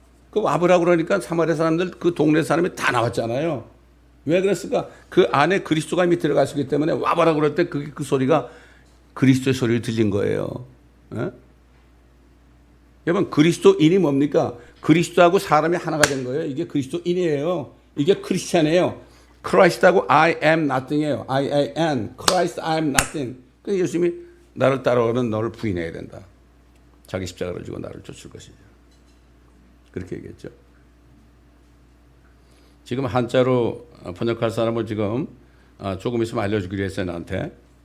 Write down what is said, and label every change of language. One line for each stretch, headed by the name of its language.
Korean: 그 와보라 그러니까 사마리아 사람들 그 동네 사람이 다 나왔잖아요. 왜 그랬을까? 그 안에 그리스도가 이미 들어가시기 때문에 와보라 그럴 때 그 소리가 그리스도의 소리를 들린 거예요. 여러분 그리스도인이 뭡니까? 그리스도하고 사람이 하나가 된 거예요. 이게 그리스도인이에요. 이게 크리스찬이에요. 크라이스트하고
English: I am nothing
Korean: 이에요.
English: I am Christ, I am nothing.
Korean: 그래서 예수님이 나를 따라오면 너를 부인해야 된다. 자기 십자가를 지고 나를 쫓을 것이죠. 그렇게 얘기했죠. 지금 한자로 번역할 사람을 지금 조금 있으면 알려주기로 했어요, 나한테.